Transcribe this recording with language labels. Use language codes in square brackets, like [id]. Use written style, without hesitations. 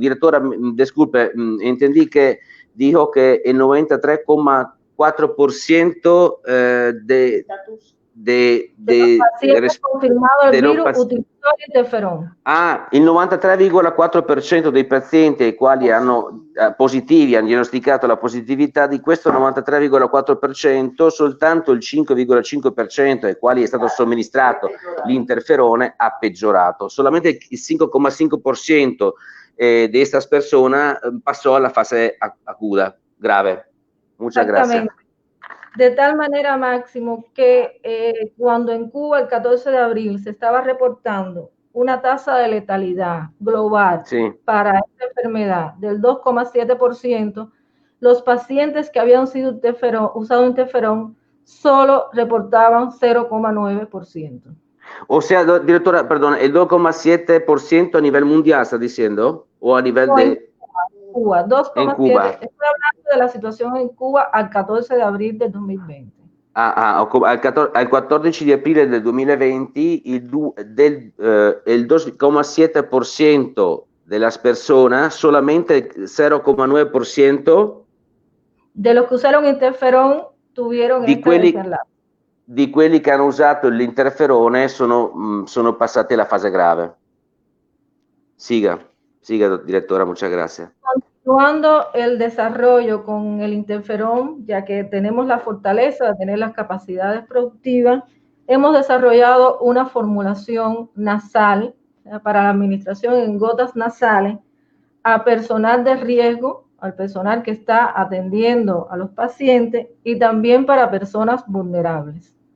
[es] Direttore, disculpe, entendí que dijo que el 93,4% de los pacientes confirmados el virus utilizó el interferón. [it] Il 93,4% dei pazienti ai quali hanno diagnosticato la positività di questo 93,4%, soltanto il 5,5% ai quali è stato somministrato l'interferone ha peggiorato. [es] Solamente il 5,5% de estas personas pasó a la fase aguda, grave. Muchas gracias. De tal manera, Máximo, que cuando en Cuba el 14 de abril se estaba reportando una tasa de letalidad global para esta enfermedad del 2,7%, los pacientes que habían sido usado interferón solo reportaban 0,9%. O sea, directora, perdón, el 2,7% a nivel mundial, ¿está diciendo? ¿O a nivel de...? Cuba, 2,7%. Estoy hablando de la situación en Cuba al 14 de abril del 2020. [it] Al 14 di aprile del 2020 il 2,7% delle persone, solamente il 0,9% [es] De los que usaron interferón tuvieron desenlace. [it] Di quelli che hanno usato l'interferone sono passati alla fase grave. [es] Siga, directora, muchas gracias. Continuando el desarrollo con el interferón, ya que tenemos la fortaleza de tener las capacidades productivas, hemos desarrollado una formulación nasal para la administración en gotas nasales a personal de riesgo, al personal que está atendiendo a los pacientes y también para personas vulnerables.